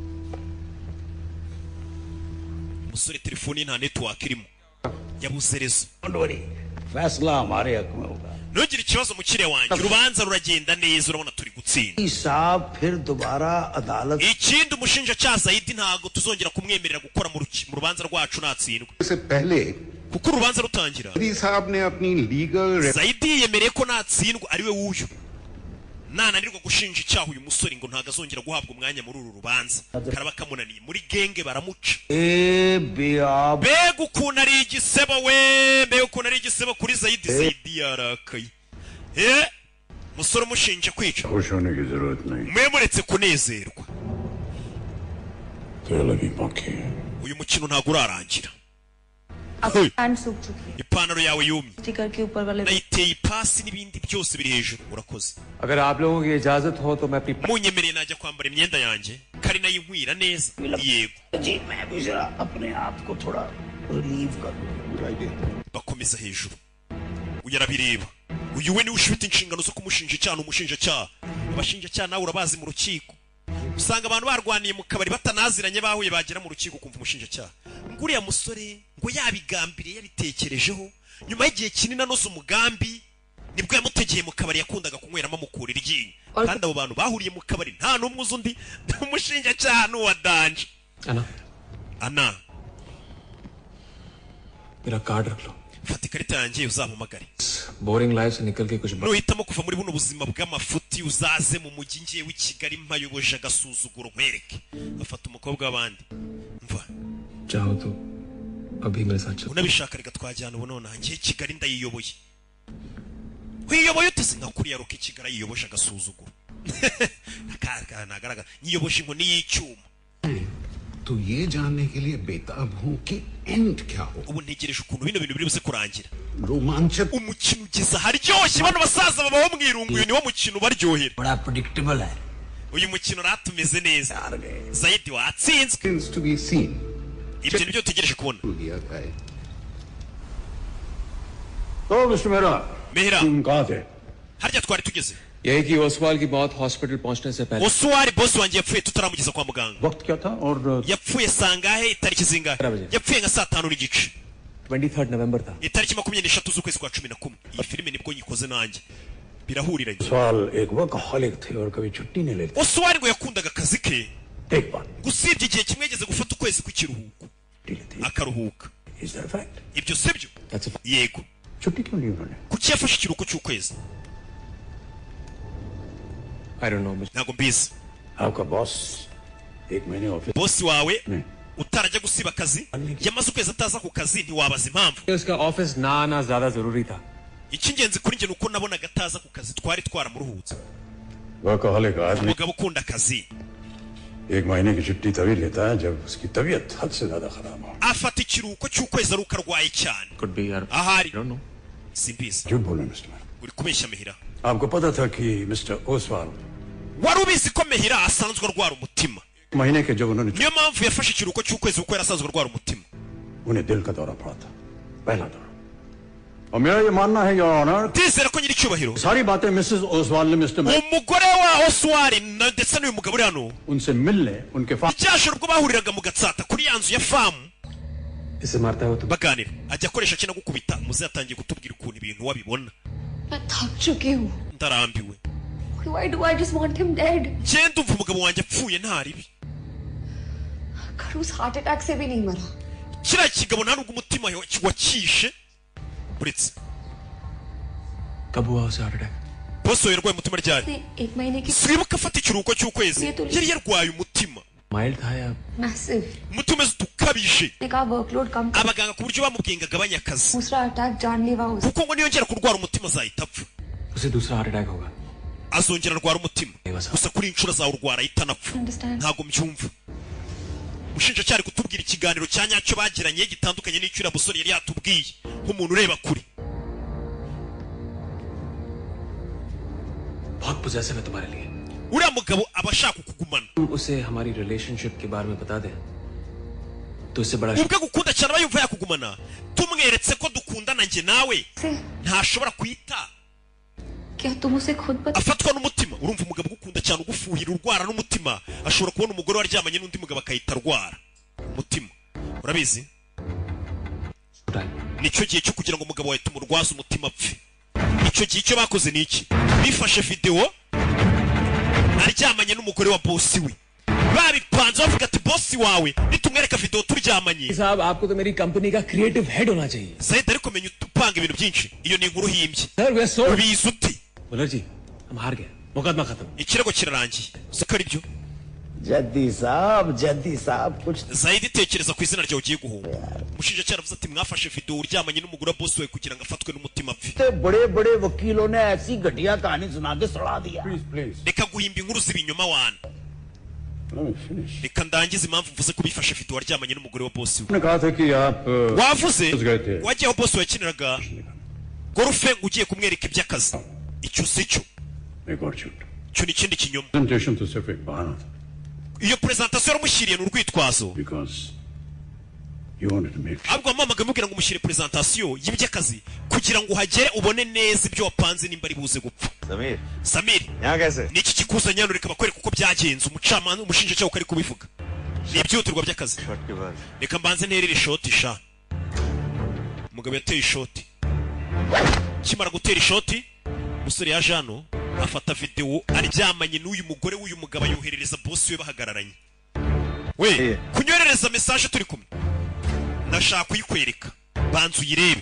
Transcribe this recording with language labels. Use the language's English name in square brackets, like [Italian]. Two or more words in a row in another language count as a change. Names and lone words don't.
[Kinyarwanda] umusore telefone ye nta network irimo, yabuze rezo. [English] don't worry [Hindi] फैसला हमारे हक में होगा [Kinyarwanda] ntugire ikibazo mukire wanjye, urubanza ruragenda neza, urabona turi gutsinda. [Hindi] साहब फिर दोबारा अदालत [Kinyarwanda] ikindi umushinjacyaha Zaidi ntago tuzongera kumwemerera gukora mu rubanza rwacu natsindwa, [Hindi] से पहले [Kinyarwanda] kuko urubanza rutangira [Hindi] मोदी साहब ने अपनी लीगल [Kinyarwanda] Zaidi yemereye ko natsindwa ari we wuyu, nananirwa gushinja icyaha uyu musore ngo ntago azongera guhabwa umwanya muri uru rubanza, karaba kamunaniye. muri genge baramuca. mbega ukuntu ari igisebo we, mbega ukuntu ari igisebo kuri Zaidi. Zaidi yarakaye. musore umushinja kwica, [Hindi] खुश होने की जरूरत नहीं, [Kinyarwanda] mwe muretse kunezerwa. [Hindi] खेल अभी बाकी है. [Kinyarwanda] uyu mukino ntago urarangira. [Hindi] आपकी पैंट सूख चुकी है, [Kinyarwanda] ipantaro yawe yumye, [Hindi] स्टिकर के ऊपर वाले [Kinyarwanda] nayiteye ipasi n'ibindi byose biri hejuru. urakoze. [Hindi] अगर आप लोगों की इजाजत हो तो मैं अपनी [Kinyarwanda] munyemereye najya kwambara imyenda yanjye, kari nayo inkwira neza. yego. [Hindi] जी मैं भी जरा अपने आप को थोड़ा रिलीव कर [Kinyarwanda] bakomeza hejuru. uyu arabireba, uyu we niwe ufite inshingano zo kumushinja icyaha. umushinjacyaha, abashinjacyaha nawe urabazi mu rukiko, usanga abantu barwaniye mu kabari batanaziranye, bahuye bagera mu rukiko kumva umushinjacyaha ngo uriya musore ngo yabigambiriye yabitekerejeho, nyuma y'igihe kinini anoza umugambi nibwo yamutegeye mu kabari yakundaga kunyweramo amukura iryinyo. kandi abo bantu bahuriye mu kabari nta n'umwe uzi undi. umushinjacyaha ni uwa danje. ana [Hindi] मेरा कार्ड रख लो. [Kinyarwanda] fata ikarita yanjye uzampamagare. [English] boring life [Hindi] से निकल के कुछ [Kinyarwanda] nuhitamo kuva muri buno buzima bw'amafuti uzaze mu mujyi ngewe i Kigali mpayoboje agasuzuguro nkwereke. afata umukobwa w'abandi. mva [Hindi] चाहो तो अभी मेरे साथ चलो. [Kinyarwanda] unabishaka reka twajyana ubu nonaha ngiye Kigali ndayiyoboye. wiyoboye ute? se nkakuriya roka i Kigali yiyoboje agasuzuguro. nagaragara nyiyoboje inkoni y'icyuma. [Hindi] तो ये जानने के लिए बेताब हूं कि एंड क्या हो. [Kinyarwanda] ubu ntegereje ukuntu bino bintu biri buze kurangira. [Hindi] रोमांचक [Kinyarwanda] umukino ugeze aharyoshye, bano basaza babaho mwirungu. uyu niwo mukino ubaryohera. [Hindi] बड़ा प्रेडिक्टेबल है [Kinyarwanda] uyu mukino ratumeze neza. Zaidi watsinzwe. [English] things to be seen. [Kinyarwanda] ibyo nibyo utegereje kubona. [Hindi] दिया गया. तो मिस्टर मेहरा, Mehra, तुम कहाँ थे? [Kinyarwanda] harya twari tugeze? [Hindi] यही कि ओसवाल की मौत हॉस्पिटल पहुंचने से पहले [Kinyarwanda] Oswari boss wanjye yapfuye tutaramugeza kwa muganga. [Hindi] वक्त क्या था और [Kinyarwanda] yapfuye sangahe? itariki zingahe? yapfuye nka saa 5 n'igice. [Hindi] 23 नवंबर था. [Kinyarwanda] itariki 23 z'ukwezi kwa 11. iyi filime nibwo nyikoze nanjye, birahuriranye. [Hindi] सवाल एक वर्कहॉलिक थे और कभी छुट्टी नहीं लेते. [Kinyarwanda] Oswari ngo yakundaga akazi ke, [Hindi] एक बात [Kinyarwanda] gusibye igihe kimwe yageze gufata ukwezi kw'ikiruhuko [Hindi] छुट्टी लेते. [Kinyarwanda] akaruhuka. [English] Is that a fact? [Kinyarwanda] ibyo sibyo? [English] That's a fact. [Kinyarwanda] yego. [Hindi] छुट्टी क्यों ली उन्होंने? [Kinyarwanda] kuki yafashe ikiruhuko cy'ukwezi? [English] I don't know. [Kinyarwanda] ntabwo mbizi. [Hindi] आपका बॉस एक महीने ऑफिस [Kinyarwanda] bosi wawe utarajya gusiba akazi yamaze ukwezi ataza ku kazi ntiwabaza impamvu. [Hindi] उसका ऑफिस ना आना ज्यादा जरूरी था. [Kinyarwanda] icy'ingenzi kuri njye nuko nabonaga ataza ku kazi twari twaramuruhutse. [Hindi] वर्कहॉलिक आदमी [Kinyarwanda] umugabo ukunda akazi [Hindi] एक महीने की छुट्टी तभी लेता है जब उसकी तबीयत हद से ज्यादा खराब हो. [Kinyarwanda] afata ikiruhuko cy'ukwezi ari uko arwaye cyane. [English] Could be यार. [Kinyarwanda] ahari [English] I don't know. [Kinyarwanda] simbizi. [Hindi] झूठ बोले मिस्टर [Kinyarwanda] uri kubeshya Mehira. [Hindi] आपको पता था कि मिस्टर ओसवाल [Kinyarwanda] wari ubizi ko Mehira asanzwe arwara umutima. [Hindi] महीने के जब उन्होंने [Kinyarwanda] niyo mpamvu yafashe ikiruhuko cy'ukwezi kuko yari asanzwe arwara umutima. [Hindi] उन्हें दिल का दौरा पड़ा था पहला दौरा. और मेरा ये मानना है [English] your honour [Kinyarwanda] ndizera ko nyiricyubahiro [Hindi] सारी बातें मिसेस ओसवाल ने मिस्टर [Kinyarwanda] umugore wa Oswald ndetse n'uyu mugabo uri hano [Hindi] उनसे मिलने उनके [Kinyarwanda] icyashoro ubwo bahuriraga mu gatsata kuri ya nzu ya famu [Hindi] इसे मारता है तो [Kinyarwanda] baganira ajya akoresha kina gukubita muze yatangiye kutubwira ukuntu ibintu wabibona. [Hindi] मैं थक चुकी हूँ. [Kinyarwanda] ndarambiwe. [English] Why do I just want him dead? [Kinyarwanda] ngenda umva umugabo wanjye apfuye nta ribi. [Hindi] खरूस [English] heart attack [Hindi] से भी नहीं मरा. [Kinyarwanda] kiriya kigabo nta nubwo umutima wakishe uretse [Hindi] कब हुआ उसे [English] heart attack? [Kinyarwanda] bosi we yarwaye umutima ryari? [Hindi] उसने एक महीने की [Kinyarwanda] swibuka afata ikiruhuko cy'ukwezi yari yarwaye umutima. [Hindi] माइल्ड था या मैसिव. [Kinyarwanda] umutima umeze utukabije. [Hindi] ने कहा वर्कलोड कम कर. [Kinyarwanda] abaganga ku buryo bamubwiye ngo agabanye akazi [Hindi] दूसरा अटैक जानलेवा हो [Kinyarwanda] kuko ngo niyongera kurwara umutima azahita apfa. [Hindi] उसे दूसरा [English] heart attack [Hindi] होगा. [Kinyarwanda] azongera arwara umutima gusa kuri inshuro azawurwara ahita anapfa. ntabwo mbyumva. umushinjacyaha ari kutubwira ikiganiro cya nyacyo bagiranye gitandukanye n'icyo uriya musore yari yatubwiye nk'umuntu ureba kure. [Hindi] बहुत possessive है तुम्हारे लिए. [Kinyarwanda] uriya mugabo aba ashaka kukugumana. [Hindi] तुम उसे हमारी रिलेशनशिप के बारे में बता दे तो उससे बड़ा [Kinyarwanda] ubwo agukunda cyane aba yumva yakugumana tumweretse ko dukundana njye nawe ntashobora kwita [Hindi] क्या तुम उसे खुद बता. [Kinyarwanda] afatwa n'umutima. urumva umugabo ugukunda cyane ugufuhira urwara n'umutima ashobora kubona umugore waryamanye n'undi mugabo akahita arwara umutima. urabizi nicyo gihe cyo kugira ngo umugabo wawe tumurwaze umutima apfe. icyo gihe icyo bakoze ni iki? bifashe videwo aryamanye n'umugore wa bosi we babipanze bavuga ati bosi wawe nitumwereka videwo turyamanye. [Hindi] साहब आपको तो मेरी कंपनी का [English] creative head [Hindi] होना चाहिए. [Kinyarwanda] Said ariko menya upanga ibintu byinshi iyo ni inkuru himbye. सर वे सो ubizi uti [Hindi] मुल्ला जी हम हार गए. मुकदमा खत्म. [Kinyarwanda] ikirego kirarangiye siko ari byo. [Hindi] जद्दी साहब कुछ [Kinyarwanda] Zaidi tekereza ku izina ryawe ugiye guhunga. umushinjacyaha avuze ati mwafashe video uryamanye n'umugore wa bosi we kugira ngo afatwe n'umutima apfe. [Hindi] बड़े बड़े वकीलों ने ऐसी घटिया कहानी सुना के सड़ा दिया. प्लीज [Kinyarwanda] reka guhimba inkuru z'ibinyoma wana. [Hindi] फिनिश. [Kinyarwanda] reka ndangize impamvu mvuze ko bifashe video waryamanye n'umugore wa bosi we. [Hindi] उन्होंने कहा था कि आप [Kinyarwanda] wavuze [Hindi] गए थे. [Kinyarwanda] wagiye aho bosi we yakiniraga gorufe ngo ugiye kumwereka iby'akazi. icyo si cyo. [Hindi] एक और झूठ. [Kinyarwanda] cyo ni ikindi kinyoma. [Hindi] प्रेजेंटेशन तो सिर्फ एक बहाना था. [Kinyarwanda] iyo presentation yaramushyiriye ni urwitwazo. [English] Because you wanted to make sure. [Kinyarwanda] ahubwo wamamaga mubwira ngo umushyire presentation y'iby'akazi kugira ngo uhagere ubone neza ibyo wapanze nimba ari buze gupfa. [Hindi] Samir यहाँ कैसे? [Kinyarwanda] ni iki kikuzanye hano? reka bakwereka uko byagenze umucamanza umushinjacyaha uko ari kubivuga. ni ibyihutirwa by'akazi. [Hindi] शॉट के बाद [Kinyarwanda] reka mbanze nterere ishoti sha. umugabo yateye ishoti kimara gutera ishoti umusore yaje hano afata video aryamanye n'uyu mugore w'uyu mugabo yoherereza bosi we bahagararanye. we kunyorereza message turi kumwe ndashaka kuyikwereka banza uyirebe.